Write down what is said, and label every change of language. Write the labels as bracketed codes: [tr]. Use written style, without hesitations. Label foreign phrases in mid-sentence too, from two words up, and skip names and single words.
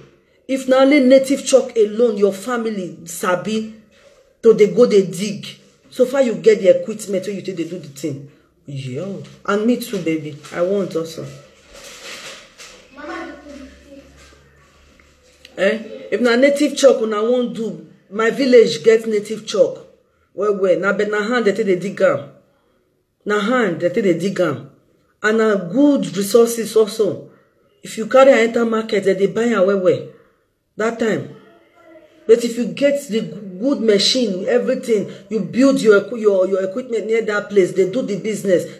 [pcm] If not only native chalk alone, your family sabi, to they go they dig. So far you get the equipment where you think they do the thing. Yeah, and me too, baby. I want also. If na native chalk, I won't do. My village gets native chalk. Well, na bet na hand they take the dig am. Na hand they take the dig am. And na good resources also. If you carry and enter market, they buy am well. That time. But if you get the good machine, everything, you build your equipment near that place, they do the business.